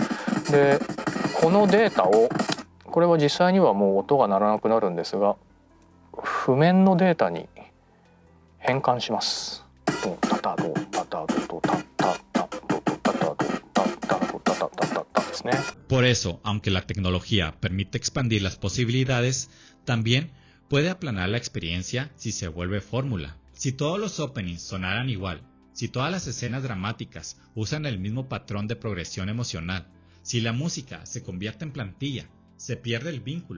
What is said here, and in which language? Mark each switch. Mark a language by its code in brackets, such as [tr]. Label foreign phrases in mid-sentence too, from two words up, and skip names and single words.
[ja] でこのデータを、これは実際にはもう音が鳴らなくなるんですが、譜面のデータに変換します。ドタタドタタドタタタドタタドタタドタタタタですね。 [es] Por eso, aunque la tecnología permite expandir las posibilidades, también puede aplanar la experiencia si se vuelve fórmula. Si todos los openings sonaran igual, si todas las escenas dramáticas usan el mismo patrón de progresión emocional, si la música se convierte en plantilla, se pierde el vínculo.